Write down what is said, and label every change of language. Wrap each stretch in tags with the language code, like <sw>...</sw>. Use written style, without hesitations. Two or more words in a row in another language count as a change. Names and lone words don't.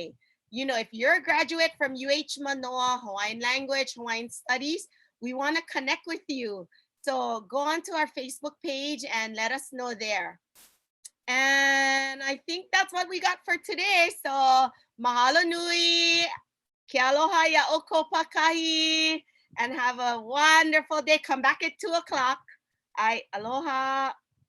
<en>If you're a graduate from UH Manoa, Hawaiian Language, Hawaiian Studies, we want to connect with you. So go onto our Facebook page and let us know there. And I think that's what we got for today.</en> <haw>So mahalo nui, ke aloha ya oko pakahi,</haw> <en>and have a wonderful day. Come back at 2 o'clock. Aloha.</en>